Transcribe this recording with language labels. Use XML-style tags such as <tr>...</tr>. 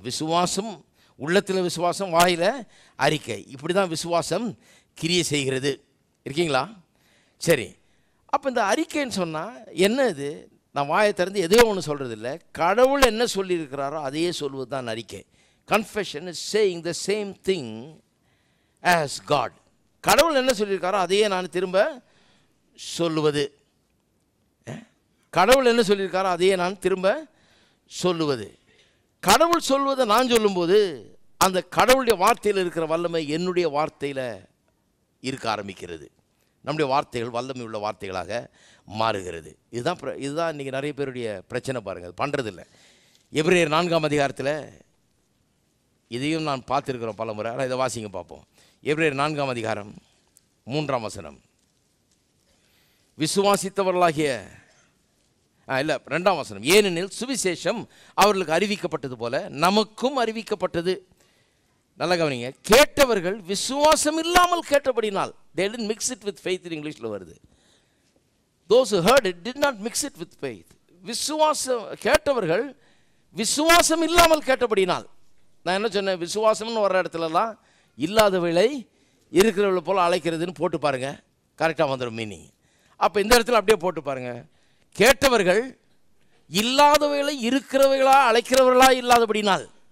<ta>விசுவாசம் உள்ளத்தில், விசுவாசம் வாயில் அறிக்கை. இப்படி தான் விசுவாசம் கிரியை செய்கிறது. இருக்கீங்களா? சரி. அப்போ இந்த அறிக்கைன்னு சொன்னால் என்ன? இது நான் வாயை திறந்து எதையோ ஒன்று சொல்கிறது இல்லை. கடவுள் என்ன சொல்லியிருக்கிறாரோ அதையே சொல்வது தான் அறிக்கை.</ta> <en>Confession is saying the same thing as God.</en> <ta>கடவுள் என்ன சொல்லியிருக்காரோ அதையே நான் திரும்ப சொல்லுவது. கடவுள் என்ன சொல்லியிருக்காரோ அதையே நான் திரும்ப சொல்லுவது. கடவுள் சொல்வதை நான் சொல்லும்போது அந்த கடவுளுடைய வார்த்தையில் இருக்கிற வல்லமை என்னுடைய வார்த்தையில் இருக்க ஆரம்பிக்கிறது. நம்முடைய வார்த்தைகள் வல்லமை உள்ள வார்த்தைகளாக மாறுகிறது. இதுதான் இன்றைக்கி நிறைய பேருடைய பிரச்சனை பாருங்கள். அது பண்ணுறதில்லை. எபிரேயர் 4ஆம் அதிகாரத்தில் இதையும் நான் பார்த்துருக்கிறோம் பல முறை. ஆனால் இதை வாசிங்க பார்ப்போம். எபிரேயர் 4ஆம் அதிகாரம் 3ஆம் வசனம். விசுவாசித்தவர்களாகிய 2ஆம் வசனம். ஏனெனில் சுவிசேஷம் அவர்களுக்கு அறிவிக்கப்பட்டது போல நமக்கும் அறிவிக்கப்பட்டது. நல்ல கவனிங்க. கேட்டவர்கள் விசுவாசம் இல்லாமல் கேட்டபடினால்,</ta> <en>they didn't mix it with faith,</en> <ta>in இங்கிலீஷில் வருது.</ta> <en>those who heard it did not mix it with faith.</en> <ta>விசுவாசம் கேட்டவர்கள் விசுவாசம் இல்லாமல் கேட்டபடினால். நான் என்ன சொன்னேன்? விசுவாசம்னு வர்ற இடத்துலலாம் இல்லாதவளை இருக்கிறவளை போல் அழைக்கிறதுன்னு போட்டு பாருங்கள், கரெக்டாக வந்துடும் மீனிங். அப்போ இந்த இடத்துல அப்படியே போட்டு பாருங்கள். கேட்டவர்கள் இல்லாதவைகளை இருக்கிறவைகளா அழைக்கிறவர்களா இல்லாதபடினால்.</ta>